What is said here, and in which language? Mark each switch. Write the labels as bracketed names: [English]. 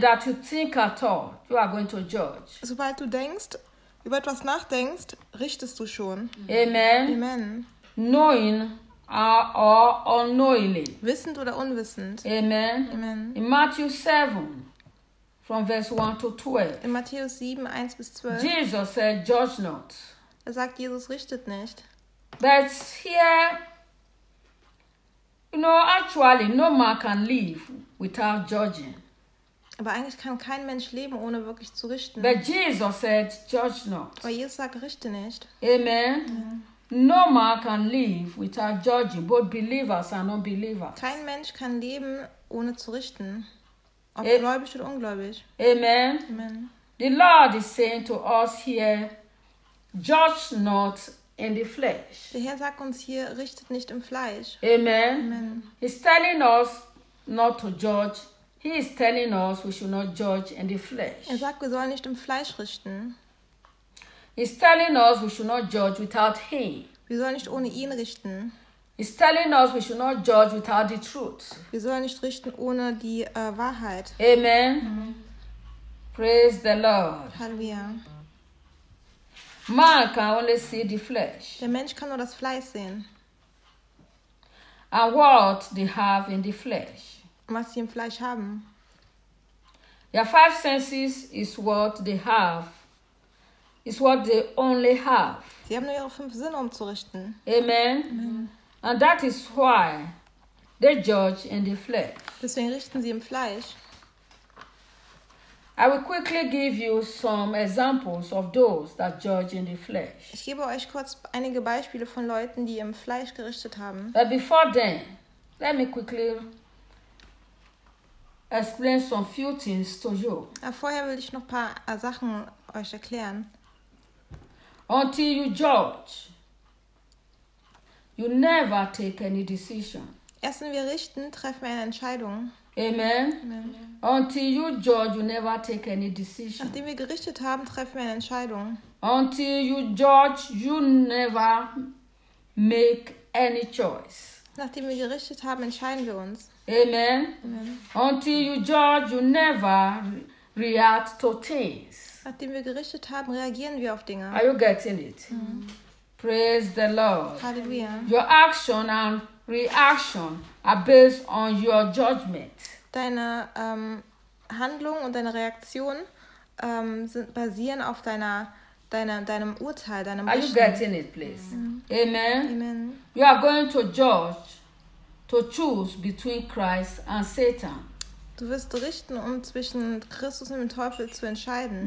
[English] That you think at all, you are going to judge. [German] Sobald du denkst, über etwas nachdenkst, richtest du schon. Amen. Amen. [English] Knowing or unknowingly. [German] Wissend oder unwissend. Amen. Amen. [English] In Matthew 7, from verse 1 to 12. [German] In Matthäus 7, 1 bis 12. [English] Jesus said, judge not. [German] Er sagt, Jesus richtet nicht. [English] That's here. You know, actually, no man can live without judging. [German] Aber eigentlich kann kein Mensch leben, ohne wirklich zu richten. [English] But Jesus said, judge not. [German] Aber Jesus sagt, richte nicht. Amen. Amen. [English] No man can live without judging, both believers and unbelievers. [German] Kein Mensch kann leben, ohne zu richten. Ob gläubig oder ungläubig. Amen. Amen. [English] The Lord is saying to us here, judge not in the flesh. [German] Der Herr sagt uns hier, richtet nicht im Fleisch. Amen. Amen. [English] He's telling us not to judge. He is telling us we should not judge in the flesh. [German] Er sagt, wir sollen nicht im Fleisch richten. [English] He's telling us we should not judge without him. [German] Wir sollen nicht ohne ihn richten. [English] He's telling us we should not judge without the truth. [German] Wir sollen nicht richten ohne die Wahrheit. [English] Amen. Amen. Praise the Lord. Halleluja. Man can only see the flesh. [German] Der Mensch kann nur das Fleisch sehen. [English] And what they have in the flesh. [German] Was sie im Fleisch haben. [English] Their five senses is what they have. It's what they only have. [German] Sie haben nur ihre fünf Sinne, um zu richten. Amen. Amen. [English] And that is why they judge in the flesh. [German] Deswegen richten sie im Fleisch. [English] I will quickly give you some examples of those that judge in the flesh. [German] Ich gebe euch kurz einige Beispiele von Leuten, die im Fleisch gerichtet haben. [English] But before then, let me quickly explain some few things to you. [German] Aber vorher will ich noch ein paar Sachen euch erklären. [English] Until you judge, you never take any decision. [German] Erst wenn wir richten, treffen wir eine Entscheidung. Amen. Amen. [English] Until you judge, you never take any decision. [German] Nachdem wir gerichtet haben, treffen wir eine Entscheidung. [English] Until you judge, you never make any choice. [German] Nachdem wir gerichtet haben, entscheiden wir uns. Amen. Amen. [English] Until you judge, you never react to things. [German] Nachdem wir gerichtet haben, reagieren wir auf Dinge. [English] Are you getting it? Mm-hmm. Praise the Lord. Hallelujah. Your action and reaction are based on your judgment. [German] Deine Handlung und deine Reaktion sind basieren auf deinem Urteil, deinem Richten. [English] Are you getting it, please? Mm-hmm. Amen. Amen. You are going to judge to choose between Christ and Satan. [German] Du wirst richten, um zwischen Christus und dem Teufel zu entscheiden.